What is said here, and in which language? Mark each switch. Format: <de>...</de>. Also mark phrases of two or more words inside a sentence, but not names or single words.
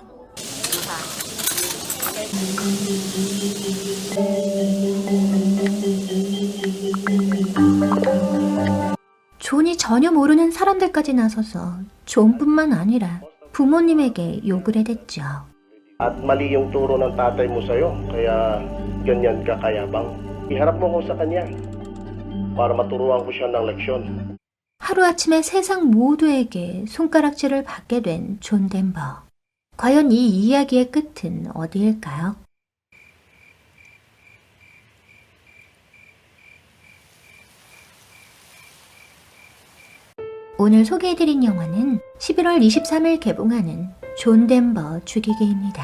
<ko>존이 전혀 모르는 사람들까지 나서서 존뿐만 아니라 부모님에게 욕을 해댔죠.</ko> <tl>At mali yung turo ng tatay mo sa'yo, kaya ganyan ka kayabang. Iharap mo ko sa kanya para maturuan ko siya ng leksyon.</tl> <ko>하루아침에 세상 모두에게 손가락질을 받게 된 존 덴버. 과연 이 이야기의 끝은 어디일까요? 오늘 소개해드린 영화는 11월 23일 개봉하는 존 덴버 죽이기입니다.</ko>